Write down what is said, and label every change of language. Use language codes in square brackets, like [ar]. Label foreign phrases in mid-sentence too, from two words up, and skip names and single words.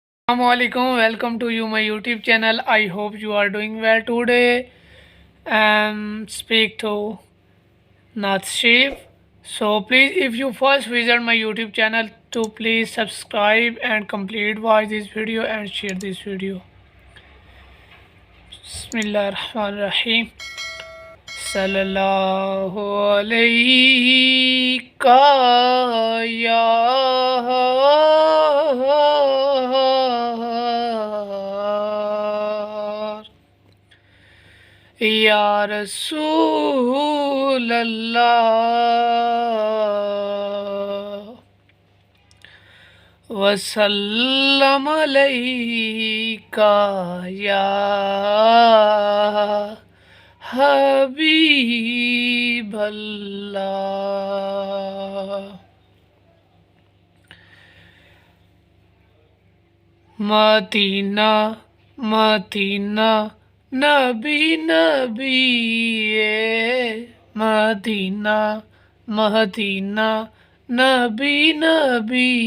[en] Assalamualaikum, welcome to you my YouTube channel. I hope you are doing well today. Speak to Nath Shiv. So please, if you first visit my YouTube channel, to please subscribe and complete watch this video and share this video. [ar] Bismillahirrahmanirrahim. صلى الله عليه يا يا رسول الله وسلم عليك يا حبيب الله. [ur] مدینہ مدینہ نبی نبی مدینہ مدینہ نبی نبی